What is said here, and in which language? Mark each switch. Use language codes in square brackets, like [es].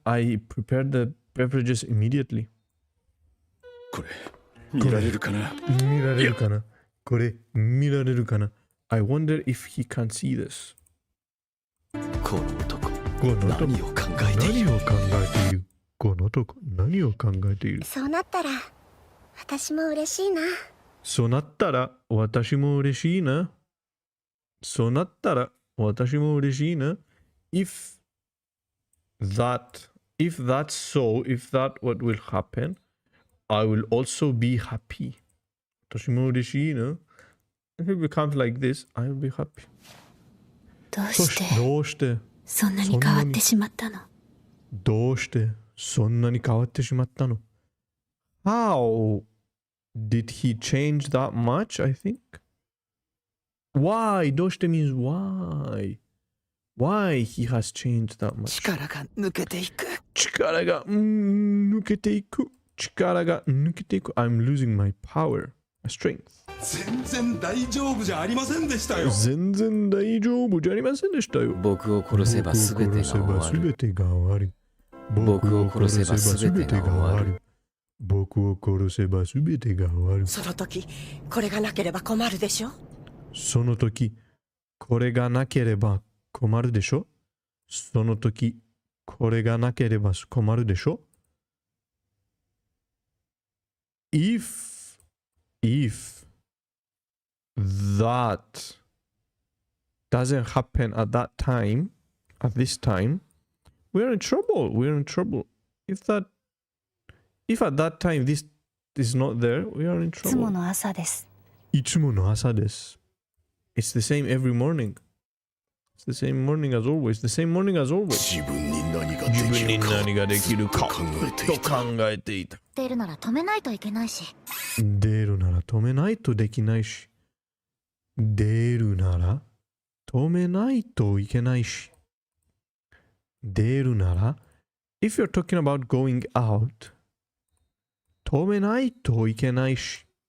[en] I prepared the beverages immediately. [ja] これ見られるかな。見られるかな。これ見られるかな。 [en] I wonder if he can see this. [ja] この男この男何を考えている。何を考えている。この男何を考えている。そうなったら私も嬉しいな。そうなったら私も嬉しいな。そうなったら私も嬉しいな。 [en] If that's so, if that what will happen, I will also be happy. [ja] 私も嬉しいな。 [en] If it becomes like this, I will be happy. [ja] どうしてどうしてそんなに変わってしまったの？どうしてそんなに変わってしまったの？ [en] How did he change that much, I think? Why? どうして means why? Why he has changed that much? [ja] 力が抜けていく。力が抜けていく。力が抜けていく。 [en] I'm losing my power, my strength. [ja] 全然大丈夫じゃありませんでしたよ。全然大丈夫じゃありませんでしたよ。僕を殺せば全てが終わる。全てが終わる。僕を殺せば全てが終わる。僕を殺せば全てが終わる。その時これがなければ困るでしょ。その時これがなければ困るでしょ。その時これがなければ困るでしょ。 [en] If that doesn't happen at that time, at this time, we're in trouble. We're in trouble. If at that time this is not there, we are in [ja] いつも [en] trouble. [ja] の朝です。いつもの朝です。 [en] It's the same every morning. It's the same morning as always. The same morning as always. [ja] 自分に何が自分できるかに何ができるかと考えていとた。考えていた。出るなら止めないといけないし。出るなら止めないとできないし。出るなら止めないといけないし。出るなら [en] If you're talking about going out [ja] 止めないといけないし。